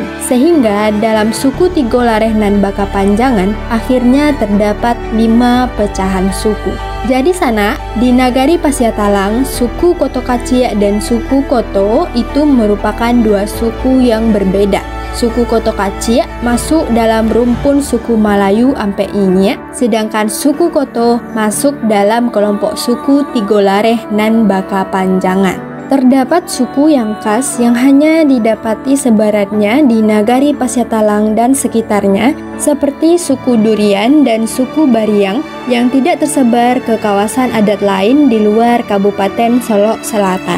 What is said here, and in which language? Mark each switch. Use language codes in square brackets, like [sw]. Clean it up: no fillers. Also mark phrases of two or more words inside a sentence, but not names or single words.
[id] Sehingga dalam suku Tigolareh dan Bakapanjangan akhirnya terdapat 5 pecahan suku. Jadi sana di Nagari Pasiatalang, suku Koto Kaciak dan suku Koto itu merupakan dua suku yang berbeda. Suku Koto Kaciak masuk dalam rumpun suku Malayu Ampek Inyek, sedangkan suku Koto masuk dalam kelompok suku Tigolareh dan Bakapanjangan. Terdapat suku yang khas yang hanya didapati sebaratnya di Nagari Pasiatalang dan sekitarnya, seperti suku Durian dan suku Bariang yang tidak tersebar ke kawasan adat lain di luar Kabupaten Solok Selatan.